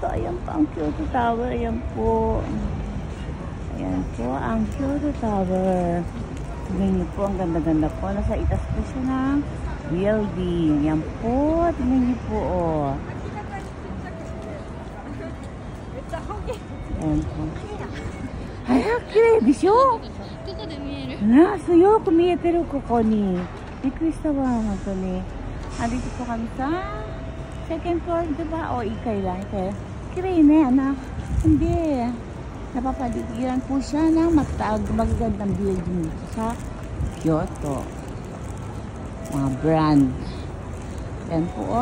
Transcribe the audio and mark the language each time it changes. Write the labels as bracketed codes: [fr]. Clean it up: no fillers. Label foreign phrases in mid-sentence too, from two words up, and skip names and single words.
[tl] Ayan po ang Kyoto Tower. Ayan po. Ayan po ang Kyoto Tower. Tingnan niyo po. Ang ganda-ganda po. Nasa itas po siya ng building. Ayan po. Tingnan niyo po. Oh. Ayan po. Ayan, [ja] 綺麗でしょ? ここで見える。な、そうよく見えてるここに。びっくりしたわ、本当に。 [tl] Andito po kami sa [en] second floor, [tl] diba? O, ikay lang. Ikay. Kirei na, anak. Hindi. Napapaligiran po siya ng magagandang building dito sa Kyoto. Mga brand. Yan po, oh.